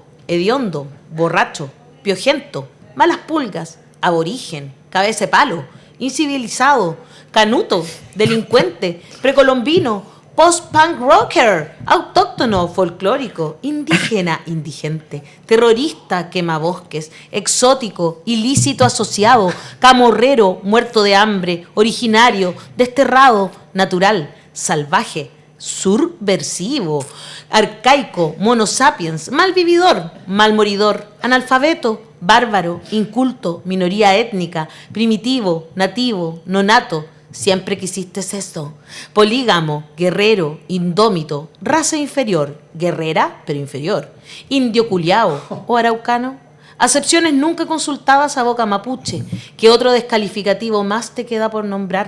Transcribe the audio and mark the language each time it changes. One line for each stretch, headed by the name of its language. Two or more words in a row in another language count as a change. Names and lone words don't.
Spanish: hediondo, borracho, piojento, malas pulgas, aborigen, cabeza de palo, incivilizado, canuto, delincuente, precolombino,
English: post-punk rocker,
Spanish: autóctono, folclórico, indígena, indigente, terrorista, quemabosques, exótico, ilícito asociado, camorrero, muerto de hambre, originario, desterrado, natural, salvaje, subversivo, arcaico, monosapiens, malvividor, malmoridor, analfabeto, bárbaro, inculto, minoría étnica, primitivo, nativo, nonato. Siempre quisiste esto. Polígamo, guerrero, indómito, raza inferior, guerrera pero inferior, indio culiao o araucano. Acepciones nunca consultadas a boca mapuche. ¿Qué otro descalificativo más te queda por nombrar?